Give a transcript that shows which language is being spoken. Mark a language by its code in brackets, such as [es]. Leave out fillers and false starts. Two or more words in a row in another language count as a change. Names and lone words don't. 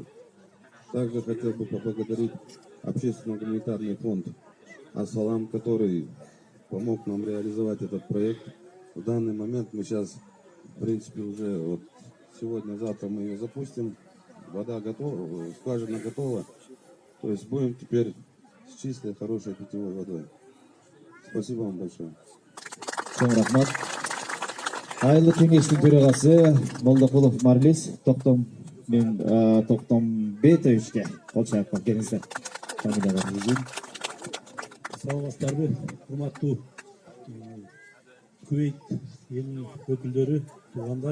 [ru] Также хотел бы поблагодарить общественно-гуманитарный фонд «Ассалам», который помог нам реализовать этот проект. В данный момент мы сейчас, в принципе, уже вот сегодня-завтра мы ее запустим. Вода готова, скважина готова. То есть будем теперь с чистой, хорошей питьевой водой. Спасибо вам большое. [ky] Чоң рахмат. Айылы кеңештин төрагасы Молдокулов Марлис Токтомбетовичке кол чаап келиңиздер. Саламатсыздарбы, урматтуу Кувейт элинин өкүлдөрү, туугандар.